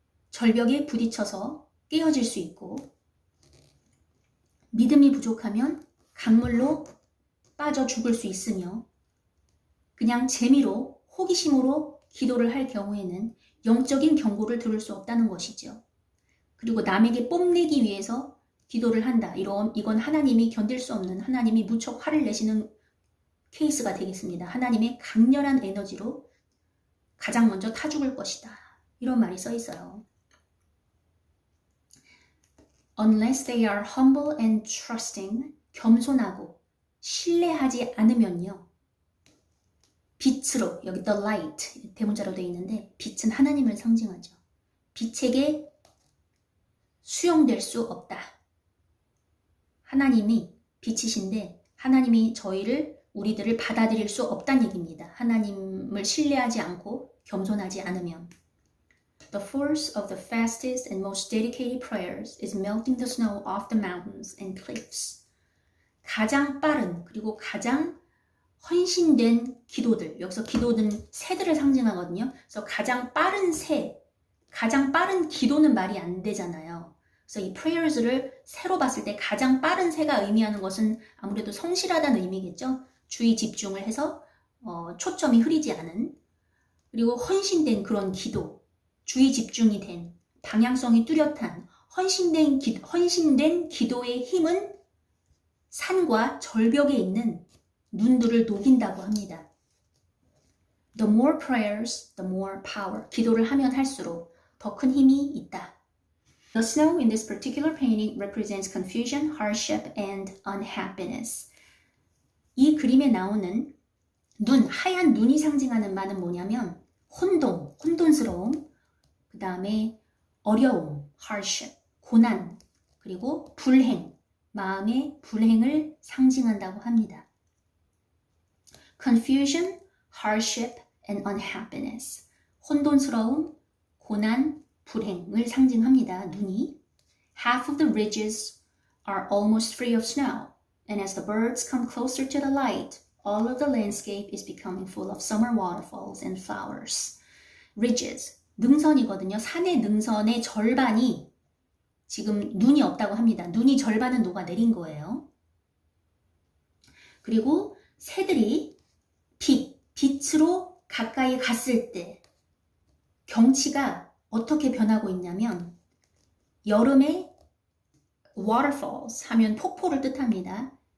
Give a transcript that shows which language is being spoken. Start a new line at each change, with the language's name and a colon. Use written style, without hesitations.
Korean: 절벽에 부딪혀서 깨어질 수 있고 믿음이 부족하면 강물로 빠져 죽을 수 있으며 그냥 재미로 호기심으로 기도를 할 경우에는 영적인 경고를 들을 수 없다는 것이죠. 그리고 남에게 뽐내기 위해서 기도를 한다. 이건 하나님이 견딜 수 없는 하나님이 무척 화를 내시는 케이스가 되겠습니다. 하나님의 강렬한 에너지로 가장 먼저 타 죽을 것이다. 이런 말이 써 있어요.
English: Unless they are humble and trusting,
Korean: 겸손하고 신뢰하지 않으면요. 빛으로, 여기 the light 대문자로 되어 있는데 빛은 하나님을 상징하죠. 빛에게 수용될 수 없다. 하나님이 빛이신데 하나님이 우리들을 받아들일 수 없다는 얘기입니다. 하나님을 신뢰하지 않고 겸손하지 않으면.
English: The force of the fastest and most dedicated prayers is melting the snow off the mountains and cliffs.
Korean: 가장 빠른 그리고 가장 헌신된 기도들, 여기서 기도는 새들을 상징하거든요. 그래서 가장 빠른 기도는 말이 안 되잖아요. 그래서 이 prayers를 새로 봤을 때 가장 빠른 새가 의미하는 것은 아무래도 성실하다는 의미겠죠. 주의 집중을 해서 초점이 흐리지 않은 그리고 헌신된 그런 기도, 주의 집중이 된 방향성이 뚜렷한 헌신된 기도의 힘은 산과 절벽에 있는 눈들을 녹인다고 합니다.
English: The more prayers, the more power.
Korean: 기도를 하면 할수록 더 큰 힘이 있다.
English: The snow in this particular painting represents confusion, hardship, and unhappiness.
Korean: 이 그림에 나오는 하얀 눈이 상징하는 바는 뭐냐면 혼돈스러움, 그 다음에 어려움, hardship, 고난, 그리고 불행, 마음의 불행을 상징한다고 합니다.
English: Confusion, hardship, and unhappiness.
Korean: 혼돈스러움, 고난, 불행을 상징합니다. 눈이.
English: Half of the ridges are almost free of snow, and as the birds come closer to the light, all of the landscape is becoming full of summer waterfalls and flowers.
Korean: Ridges, 능선이거든요. 산의 능선의 절반이 지금 눈이 없다고 합니다. 눈이 절반은 녹아내린 거예요. 그리고 새들이 빛으로 가까이 갔을 때 경치가 어떻게 변하고 있냐면 여름에 waterfalls 하면 폭포를 뜻합니다.